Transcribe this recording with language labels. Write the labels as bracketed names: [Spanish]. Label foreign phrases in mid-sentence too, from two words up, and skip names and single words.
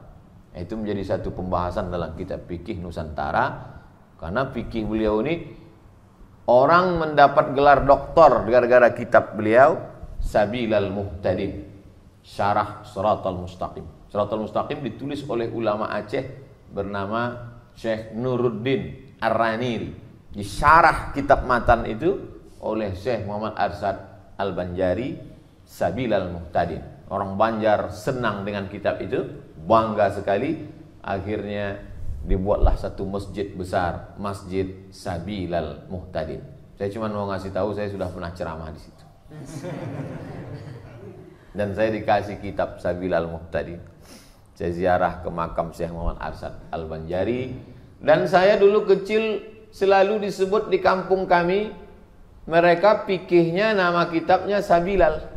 [Indonesian] Itu menjadi satu pembahasan dalam kitab fikih Nusantara. Karena fikih beliau ini, orang mendapat gelar doktor gara-gara kitab beliau Sabilal Muhtadin, Syarah Shiratal Mustaqim. Shiratal Mustaqim ditulis oleh ulama Aceh bernama Syekh Nuruddin Ar-Raniri. Disyarah kitab matan itu oleh Syekh Muhammad Arsyad Al-Banjari, Sabilal Muhtadin. Orang Banjar senang dengan kitab itu, bangga sekali. Akhirnya dibuatlah satu masjid besar, Masjid Sabilal Muhtadin. Saya cuma mau ngasih tahu, saya sudah pernah ceramah di situ. Dan saya dikasih kitab Sabilal Muhtadin. Saya ziarah ke makam Syekh Muhammad Arsyad Al-Banjari. Dan saya dulu kecil selalu disebut di kampung kami, mereka fikihnya nama kitabnya Sabilal.